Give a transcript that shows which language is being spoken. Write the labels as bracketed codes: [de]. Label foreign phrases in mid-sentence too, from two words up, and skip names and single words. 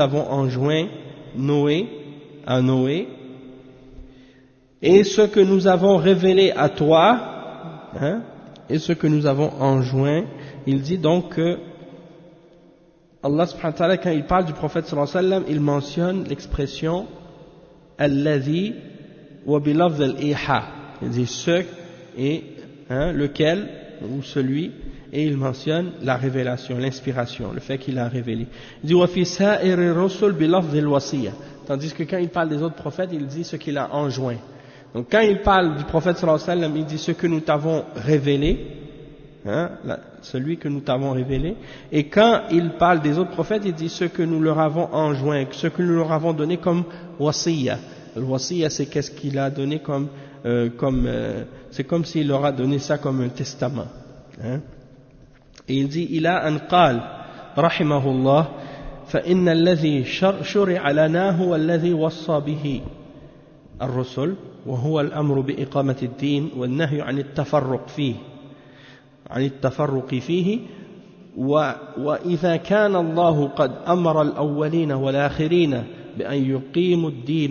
[fr] avons enjoint à Noé, et ce que nous avons révélé à toi, et ce que nous avons enjoint, il dit donc que Allah [ar] سبحانه وتعالى, [fr] quand il parle du prophète [ar] صلى الله عليه وسلم, [fr] il mentionne l'expression [ar] الذي وبلفظ الإيحاء, [fr] il dit ce et lequel ou celui, et il mentionne la révélation, l'inspiration, le fait qu'il a révélé. Il dit [ar] وفي سائر الرسل بلفظ الوصية, [fr] tandis que quand il parle des autres prophètes, il dit ce qu'il a enjoint. Donc quand il parle du prophète [ar] صلى الله عليه وسلم, [fr] il dit ce que nous t'avons révélé, celui que nous t'avons révélé, et quand il parle des autres prophètes, il dit ce que nous leur avons enjoint, ce que nous leur avons donné comme wasiyya. Le wasiyya, c'est qu'est-ce qu'il a donné c'est comme s'il leur a donné ça comme un testament. Et il dit, il a un [ar] قال رحمه الله, فإن الذي شرع لنا هو الذي وصى به الرسل وهو الأمر بإقامة الدين والنهي عن التفرق فيه وإذا كان الله قد أمر الأولين والآخرين بأن يقيموا الدين